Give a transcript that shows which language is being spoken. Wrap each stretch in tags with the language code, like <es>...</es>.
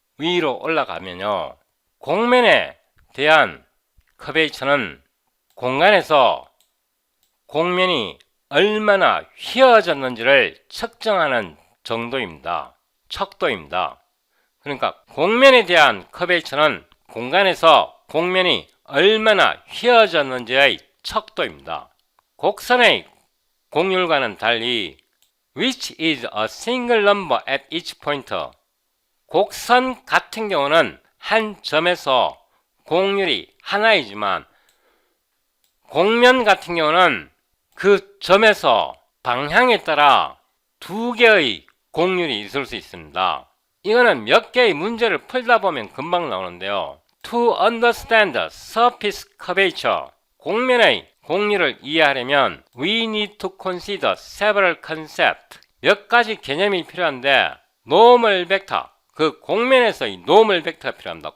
<ko>위로 올라가면요. 곡면에 대한 커베이처는 공간에서 곡면이 얼마나 휘어졌는지를 측정하는 정도입니다. 척도입니다. 그러니까 곡면에 대한 커베이처는 공간에서 곡면이 얼마나 휘어졌는지의 척도입니다. 곡선의 곡률과는 달리</ko> <en>which is a single number at each point.</en> <ko>곡선 같은 경우는 한 점에서 곡률이 하나이지만 곡면 같은 경우는 그 점에서 방향에 따라 두 개의 곡률이 있을 수 있습니다. 이거는 몇 개의 문제를 풀다 보면 금방 나오는데요.</ko> <en>To understand the surface curvature,</en> <ko>곡면의 곡률을 이해하려면</ko> <en>we need to consider several concepts.</en> <ko>몇 가지 개념이 필요한데 normal vector, 그 곡면에서의 normal vector가 필요합니다.</ko>